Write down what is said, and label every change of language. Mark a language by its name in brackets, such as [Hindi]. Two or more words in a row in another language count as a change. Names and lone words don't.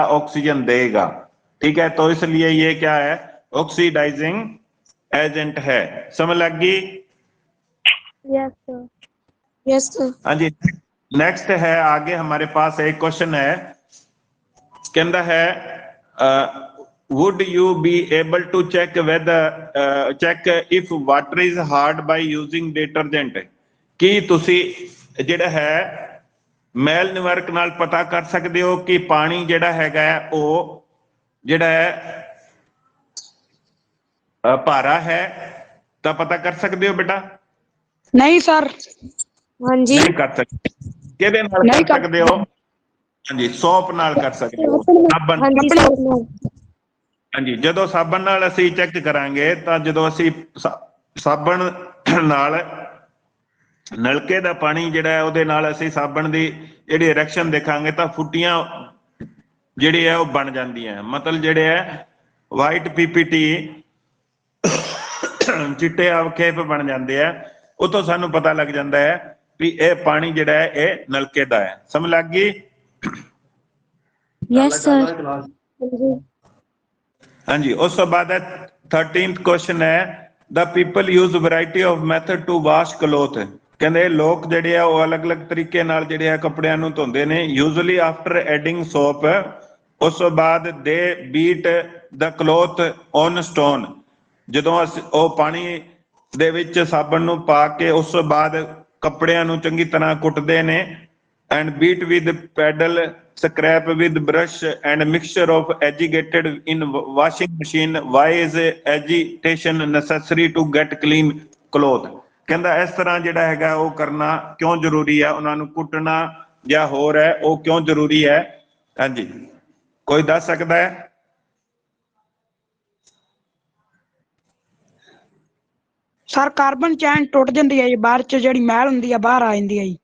[Hindi] ऑक्सीजन देगा, ठीक है, तो इसलिए ये क्या है? [English] oxidizing agent [Hindi] है। समझ लग गई? [English] yes sir yes sir. [Hindi] हाँ जी नेक्स्ट है आगे हमारे पास एक क्वेश्चन है, कहता है [English] would you be able to check whether check if water is hard by using detergent? [Punjabi] ਕੀ ਤੁਸੀਂ ਜਿਹੜਾ ਹੈ ਮੈਲ ਨਿਵਾਰਕ ਨਾਲ ਪਤਾ ਕਰ ਸਕਦੇ ਹੋ ਕਿ ਪਾਣੀ ਜਿਹੜਾ ਹੈਗਾ ਉਹ ਜਿਹੜਾ ਹੈ ਭਾਰਾ ਹੈ, ਤਾਂ ਪਤਾ ਕਰ ਸਕਦੇ ਹੋ ਬੇਟਾ? [Hindi] नहीं सर। हाँ जी नहीं कर सकते। [Punjabi] ਕਿਹਦੇ ਨਾਲ [Hindi] नहीं [Punjabi] ਕਰ [Hindi] कर [Punjabi] ਸਕਦੇ ਹੋ? ਹਾਂਜੀ ਸੌਪ ਨਾਲ ਕਰ ਸਕਦੇ ਹੋ, ਸਾਬਣ। [Hindi] हाँ जी सर हाँ। [Punjabi] ਹਾਂਜੀ ਜਦੋਂ ਸਾਬਣ ਨਾਲ ਅਸੀਂ ਚੈੱਕ ਕਰਾਂਗੇ ਤਾਂ ਜਦੋਂ ਅਸੀਂ ਸਾਬਣ ਨਾਲ ਨਲਕੇ ਦਾ ਪਾਣੀ ਜਿਹੜਾ ਹੈ ਉਹਦੇ ਨਾਲ ਅਸੀਂ ਸਾਬਣ ਦੀ ਜਿਹੜੀ ਰਿਐਕਸ਼ਨ ਦੇਖਾਂਗੇ ਤਾਂ ਫੁੱਟੀਆਂ ਜਿਹੜੀ ਹੈ ਉਹ ਬਣ ਜਾਂਦੀਆਂ, ਮਤਲਬ ਜਿਹੜੇ ਹੈ [English] white PPT [Punjabi] ਚਿੱਟੇ ਅਵਖੇਪ ਬਣ ਜਾਂਦੇ ਆ। ਉਤੋਂ ਸਾਨੂੰ ਪਤਾ ਲੱਗ ਜਾਂਦਾ ਹੈ ਵੀ ਇਹ ਪਾਣੀ ਜਿਹੜਾ ਹੈ ਇਹ ਨਲਕੇ ਦਾ ਹੈ। ਸਮਝ ਲੱਗ ਗਈ? [English] Yes, sir. [Hindi] हाँ जी [Punjabi] ਹਾਂਜੀ ਉਸ ਤੋਂ ਬਾਅਦ [English] 13th [Hindi] क्वेश्चन है [English] the people use variety of method to wash cloth। [Punjabi] ਕਹਿੰਦੇ ਲੋਕ ਜਿਹੜੇ ਆ ਉਹ ਅਲੱਗ-ਅਲੱਗ ਤਰੀਕੇ ਨਾਲ ਜਿਹੜੇ ਆ ਕੱਪੜਿਆਂ ਨੂੰ ਧੋਂਦੇ ਨੇ। [English] usually after adding soap, [Punjabi] ਉਸ ਤੋਂ ਬਾਅਦ [English] they beat the cloth on stone। [Punjabi] ਜਦੋਂ ਉਹ ਪਾਣੀ ਦੇ ਵਿੱਚ ਸਾਬਣ ਨੂੰ ਪਾ ਕੇ ਉਸ ਤੋਂ ਬਾਅਦ ਕੱਪੜਿਆਂ ਨੂੰ ਚੰਗੀ ਤਰ੍ਹਾਂ ਕੁੱਟਦੇ ਨੇ [English] and beat with paddle, scrap with brush, and mixture of agitated in washing machine. Why is agitation necessary to get clean cloth? [Punjabi] ਕਹਿੰਦਾ ਇਸ ਤਰ੍ਹਾਂ ਜਿਹੜਾ ਹੈਗਾ ਉਹ ਕਰਨਾ ਕਿਉਂ ਜ਼ਰੂਰੀ ਹੈ, ਉਹਨਾਂ ਨੂੰ ਕੁੱਟਣਾ ਜਾਂ ਹੋਰ ਹੈ ਉਹ ਕਿਉਂ ਜ਼ਰੂਰੀ ਹੈ? ਹਾਂਜੀ, ਕੋਈ ਦੱਸ ਸਕਦਾ ਹੈ? ਸਰ [English] carbon chain [Punjabi] ਟੁੱਟ ਜਾਂਦੀ ਹੈ ਜੀ, ਬਾਹਰ ਚ ਜਿਹੜੀ ਮੈਲ ਹੁੰਦੀ ਆ ਬਾਹਰ ਆ ਜਾਂਦੀ ਹੈ ਜੀ।